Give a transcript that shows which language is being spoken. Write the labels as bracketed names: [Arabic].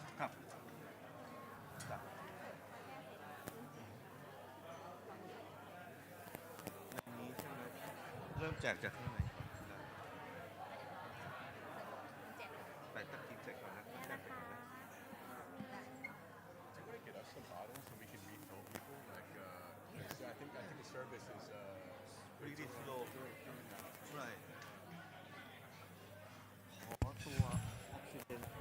[Thai] ครับอันนี้ใช่ไหมเริ่มแจกจากข้างในก่อนได้แต่ตะกี้แจกก่อนนะแจกไปก่อนนะ [English] Do you want to get us some bottles so we can refill people? Like, I think the service is pretty slow right [Thai] ขอตัวออกซิเจน